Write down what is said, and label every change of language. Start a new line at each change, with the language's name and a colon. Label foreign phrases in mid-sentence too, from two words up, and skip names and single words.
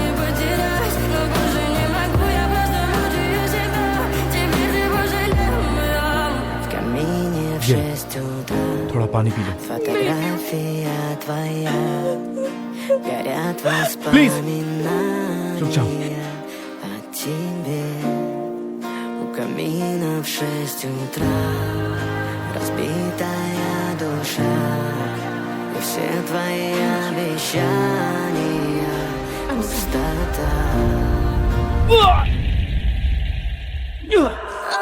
Hindi: ये थोड़ा पानी पी लो प्लीज। रुक जाओ।
Russian: В 6 утра разбитая душа и все твои обещания пустота.